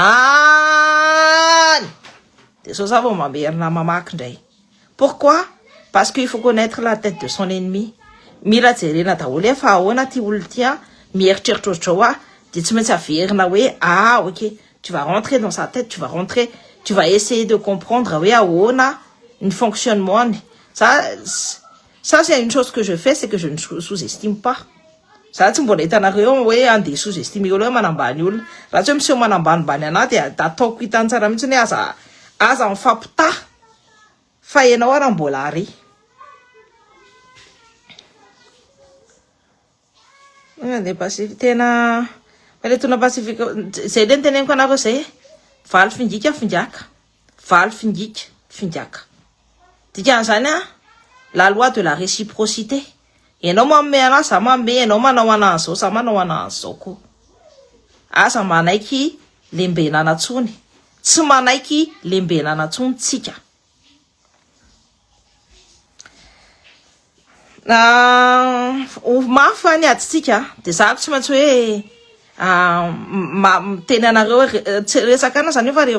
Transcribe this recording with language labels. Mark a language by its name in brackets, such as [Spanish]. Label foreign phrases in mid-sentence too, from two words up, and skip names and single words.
[French] zany de so ça va [Malagasy] mamerina mamaky ndray [French] pourquoi parce qu'il faut connaître la tête de son ennemi [Malagasy] mila jerena daholo efa ahoana ty olona ty mieritreritra ohatrao de tsy maintsy averina hoe [French] ok tu vas rentrer dans sa tête tu vas essayer de comprendre [Malagasy] hoe ahoana ny fonctionnement [French] ça c'est une chose que je fais c'est que je ne sous-estime pas ça [Malagasy] tsy mbola hitanareo hoe andeha sous-estime olo hoe manambany olona raha tsy hoe miseho manambanimbany anahy de ataoko hitany tsara mihitsy hoe aza mifampitaha fa ianao raha mbola ary de pacifique tena tona pacifique zay le niteneniko anareo zay valy fingika fingaka dikan'izany [French] la loi de la réciprocité [Malagasy] ianao manome anazy za manome ianao manao anazy zao za manao anazy zao koa aza manaiky lembenana tsony tsy manaiky lembenana tsony tsika mafy any ady tsika de zako tsy maintsy hoe teny anareo resaka ana zany fa